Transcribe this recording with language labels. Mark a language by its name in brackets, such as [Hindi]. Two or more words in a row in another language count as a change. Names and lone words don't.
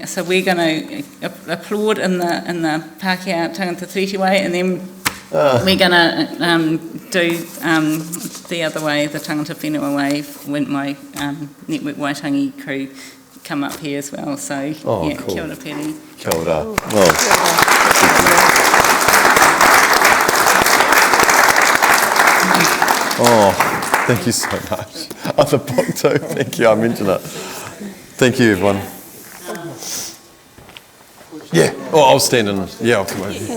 [English] So we're going to applaud in the [Māori] Pākehā Tangata Tiriti [English] way, and then we're going to do the other way, the [Māori] Tangata Whenua [English] way, when my Network Waitangi crew come up here as well. So cool. [Māori] Kia ora, Paddy. Kia ora. [English] Thank you so much. The book too. Thank you. I mentioned it. Thank you, everyone. Yeah. I'll stand in. Yeah, I'll come over here.